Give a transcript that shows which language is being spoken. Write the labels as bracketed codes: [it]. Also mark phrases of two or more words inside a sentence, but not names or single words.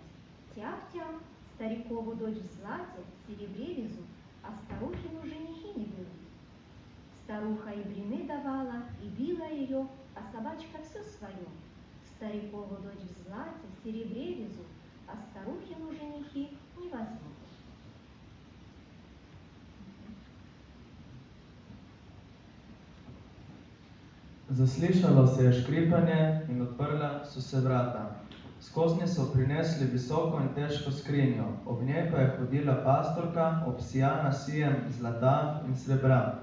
[ru] Тяп-тяп, старикову дочь в злате, в серебре везут, а старухину женихи не берут. Старуха и блины давала, и била ее, а собачка все свое. Старикову дочь в злате, в серебре везут, а старухину женихи не возьмут. [sl] Zaslišalo se je škripanje in odprla so se vrata. Skoznje so prinesli visoko in težko skrinjo, ob njej pa je hodila pastorka, obsijana sijem zlata in srebra.